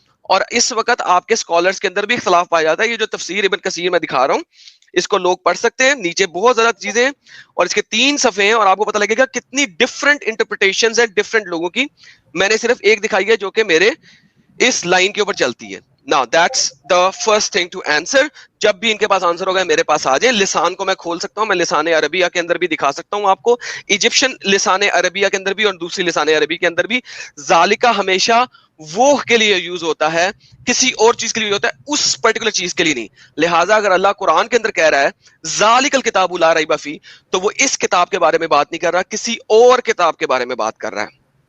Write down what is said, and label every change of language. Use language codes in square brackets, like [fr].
[ur] اور اس وقت آپ کے اسکالرس کے اندر بھی اختلاف پایا جاتا ہے. یہ جو تفسیر ابن کثیر میں دکھا رہا ہوں اس کو لوگ پڑھ سکتے ہیں، نیچے بہت زیادہ چیزیں ہیں اور اس کے 3 صفحے ہیں اور آپ کو پتہ لگے گا کتنی ڈفرنٹ انٹرپریٹیشنز ہیں ڈفرنٹ لوگوں کی. میں نے صرف ایک دکھائی ہے جو کہ میرے اس لائن کے اوپر چلتی ہے. [en] Now that's the first thing to answer. [ur] جب بھی ان کے پاس آنسر ہوگا میرے پاس آ جائیں. لسان کو میں کھول سکتا ہوں، میں لسان عربیہ کے اندر بھی دکھا سکتا ہوں آپ کو، ایجپشن لسان عربیہ کے اندر بھی اور دوسری لسان عربی کے اندر بھی. ذالکہ ہمیشہ وہ کے لیے یوز ہوتا ہے، کسی اور چیز کے لیے ہوتا ہے، اس پرٹیکولر چیز کے لیے نہیں. لہٰذا اگر اللہ قرآن کے اندر کہہ رہا ہے [ar] ذالک الکتاب لا ریب فیہ، [ur] تو وہ اس کتاب کے بارے میں بات نہیں کر رہا، کسی اور کتاب کے بارے میں بات کر رہا ہے.